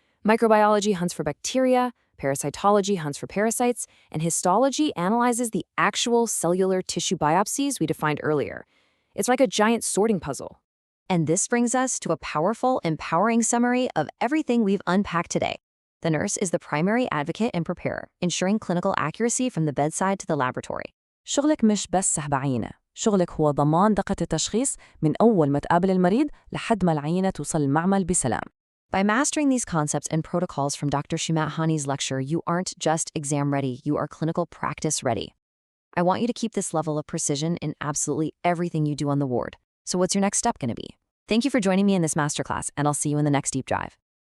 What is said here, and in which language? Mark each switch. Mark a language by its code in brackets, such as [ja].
[en] Microbiology hunts for bacteria, parasitology hunts for parasites, and histology analyzes the actual cellular tissue biopsies we defined earlier. It's like a giant sorting puzzle. And this brings us to a powerful, empowering summary of everything we've unpacked today. The nurse is the primary advocate and preparer, ensuring clinical accuracy from the bedside to the laboratory. [ar] شغلك مش بس سحب عينة، شغلك هو ضمان دقة التشخيص من أول ما تقابل المريض لحد ما العينة توصل المعمل بسلام. [en] By mastering these concepts and protocols from Dr. Shimat Hani's lecture, you aren't just exam ready, you are clinical practice ready. I want you to keep this level of precision in absolutely everything you do on the ward. So what's your next step going to be? Thank you for joining me in this masterclass, and I'll see you in the next deep dive.